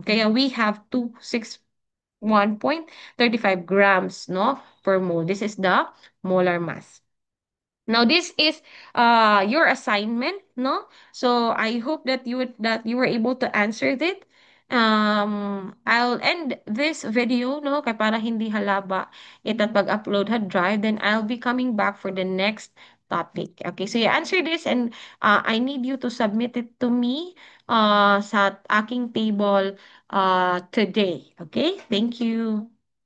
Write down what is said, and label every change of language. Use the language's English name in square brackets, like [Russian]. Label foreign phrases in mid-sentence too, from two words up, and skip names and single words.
[English] Kaya we have 261.35 grams, no, per mole. This is the molar mass. Now this is your assignment, no? So I hope that you were able to answer it. I'll end this video, [Waray] no, kay para hindi halaba ito pag-upload ha drive, [English] then I'll be coming back for the next topic. Okay, so you answer this and I need you to submit it to me [Filipino] sa aking [English] table today. Okay? Thank you.